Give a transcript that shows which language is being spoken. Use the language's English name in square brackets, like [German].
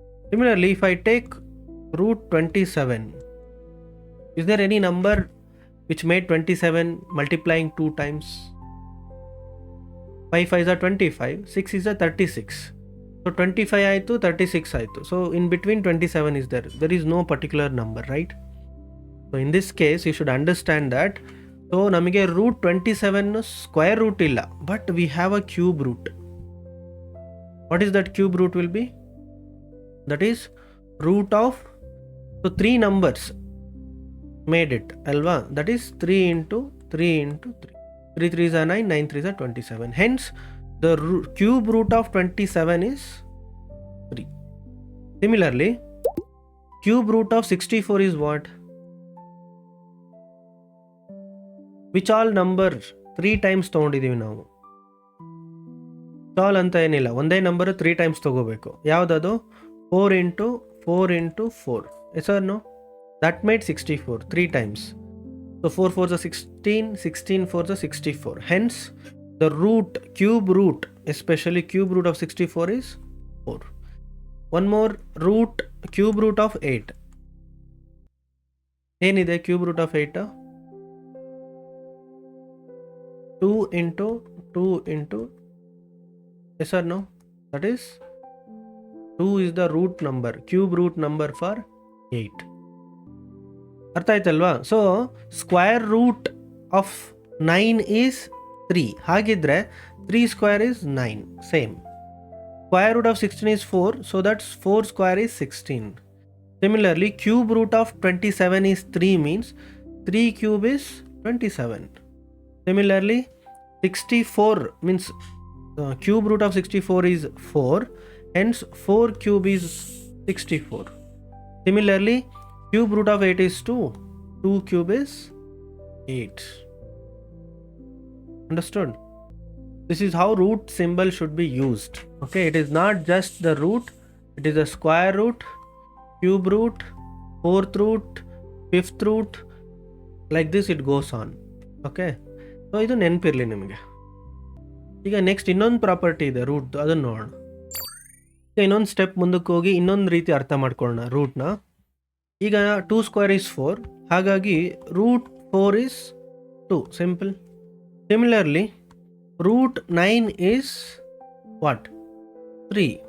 [English] Similarly, if I take root 27, is there any number which made 27 multiplying 2 times? 5 5s are 25, 6 is a 36. So 25 [Kannada] ಆಯಿತು, [English] 36 ಆಯಿತು. So in between 27 is there. There is no particular number, right? So in this case you should understand that. So [Kannada] ನಮಗೆ [English] root 27 square root [Kannada] ಇಲ್ಲ, [English] But we have a cube root. What is that cube root will be? That is root of 3 numbers made it, alva? That is 3 into 3 into 3. 3 3s are 9, 9 3s are 27. Hence the cube root of 27 is 3. Similarly, cube root of 64 is what? Which all number 3 times [Kannada] ತಗೊಂಡಿದ್ದೀವಿ ನಾವು? All ಅಂತ ಏನಿಲ್ಲ, ಒಂದೇ number [English] 3 times [Kannada] ತಗೋಬೇಕು. ಯಾವುದದು? [English] 4 into 4 into 4. Yes or no? That made 64 3 times. So 4 4s are 16, 16 4s are 64. Hence the root, cube root, especially cube root of 64 is 4. One more root, cube root of 8. [Kannada] ಏನಿದೆ [English] cube root of 8? 2 into 2 into, yes or no? That is 2 is the root number, cube root number for 8. [Kannada] ಅರ್ಥ ಆಯ್ತಲ್ವಾ? [English] So square root of 9 is 3. [Kannada] ಹಾಗಿದ್ರೆ [English] 3 square is 9. Same. Square root of 16 is 4. So that's 4 square is 16. Similarly cube root of 27 is 3 means 3 cube is 27. Similarly 64 means cube root of 64 is 4. Hence 4 cube is 64. Similarly cube root of 8 is 2. 2 cube is 8. Understood? This is how root symbol should be used. Okay, it is not just the root, it is a square root, cube root, fourth root, fifth root. Like this it goes on. Okay, [Kannada] so ಇದು ನೆನಪಿರಲಿ ನಿಮಗೆ. ಈಗ next ಇನ್ನೊಂದು property ಇದೆ ರೂಟ್ದು, ಅದನ್ನು ನೋಡೋಣ. ಈಗ ಇನ್ನೊಂದು ಸ್ಟೆಪ್ ಮುಂದಕ್ಕೆ ಹೋಗಿ ಇನ್ನೊಂದು ರೀತಿ ಅರ್ಥ ಮಾಡ್ಕೊಳ್ಳೋಣ ರೂಟ್ನ. ಈಗ [English] 2 square is 4, [Kannada] ಹಾಗಾಗಿ [English] Root 4 is 2, simple. Similarly root 9 is what? 3.